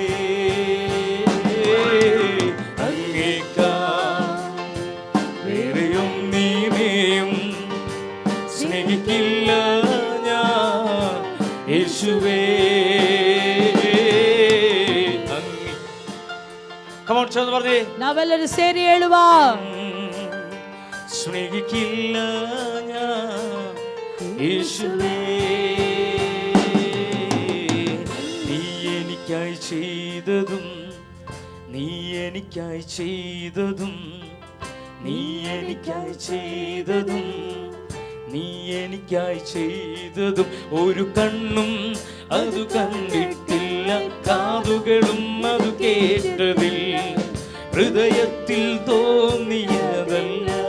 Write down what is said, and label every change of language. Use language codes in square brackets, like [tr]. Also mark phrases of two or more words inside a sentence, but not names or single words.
[ml] അങ്ങേക്കാൾ വേറെയൊന്നിനെയും സ്നേഹിക്കില്ല ഞാൻ യേശുവേ. കമോൺ ചേർന്ന് പറഞ്ഞേ, [kn] ನಾವೆಲ್ಲರೂ ಸೇರಿ ಹೇಳುವ, [ml] സ്നേഹിക്കില്ല ഞാൻ യേശുവേ. നീ എനിക്കായി ചെയ്തതും നീ എനിക്കായി ചെയ്തതും നീ എനിക്കായി ചെയ്തതും നീ എനിക്കായി ചെയ്തതും ഒരു കണ്ണും അത് കണ്ടിട്ടില്ല, കാതുകളും അത് കേട്ടതില്ല, ഹൃദയത്തിൽ തോന്നിയതല്ല.